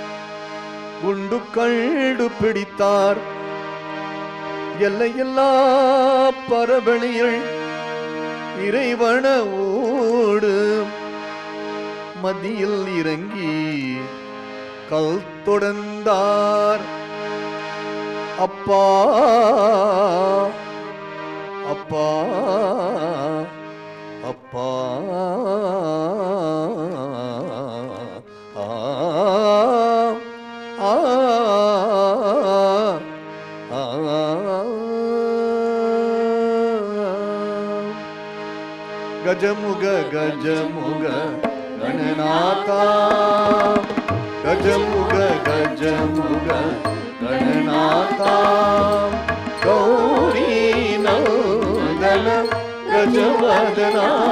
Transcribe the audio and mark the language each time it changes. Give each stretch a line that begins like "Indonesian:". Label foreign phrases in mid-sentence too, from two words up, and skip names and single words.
Tamil: எல்லையில்லா பரவழியில் இறைவனவோடு மதியில் இறங்கி கல் தொடர்ந்தார் அப்பா அப்பா அப்பா
Sanskrit: गजमुग गजमुग गणनाथा गजमुग गजमुग गणनाथा गौरी नंदन गजवदना